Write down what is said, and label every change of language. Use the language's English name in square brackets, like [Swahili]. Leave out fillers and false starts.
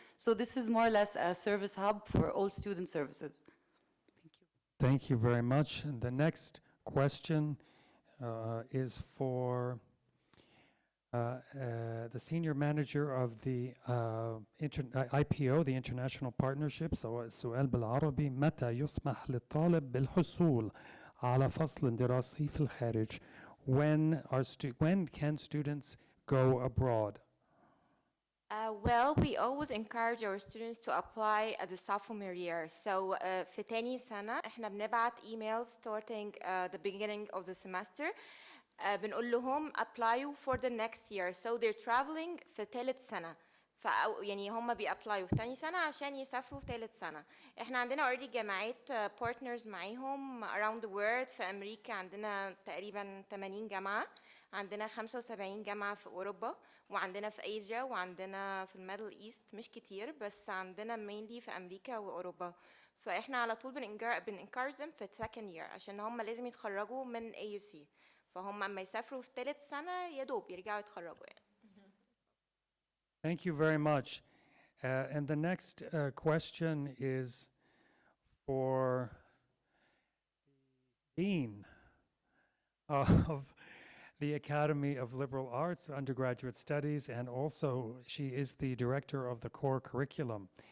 [English] So this is more or less a service hub for all student services. Thank you. Thank you very much. And the next question is for the Senior Manager of the IPO, the International Partnership. [Arabic] So السؤال بالعربي: متى يسمح للطالب بالحصول على فصل دراسي في الخارج? [English] When can students go abroad? Well, we always encourage our students to apply at the sophomore year. So [Arabic] في تاني سنة احنا بنبعت [English] emails starting the beginning of the semester. [Arabic] بنقول لهم [English] apply for the next year. So they're traveling [Arabic] في تالت سنة. يعني هم بيابلايوا في تاني سنة عشان يسافروا في تالت سنة. احنا عندنا already جامعات partners معاهم [English] around the world. [Arabic] في أمريكا عندنا تقريبا 80 جامعة. عندنا 75 جامعة في أوروبا وعندنا في آسيا وعندنا في الميدل إيست مش كتير بس عندنا mainly في أمريكا وأوروبا فإحنا على طول بنencourage them في [English] second year [Arabic] عشان هم لازم يتخرجوا من AUC فهم أما يسافروا في ثالث سنة يدوب يرجعوا يتخرجوا يعني. [English] Thank you very much. And the next question is for Dean of the Academy of Liberal Arts Undergraduate Studies, and also she is the director of the core curriculum.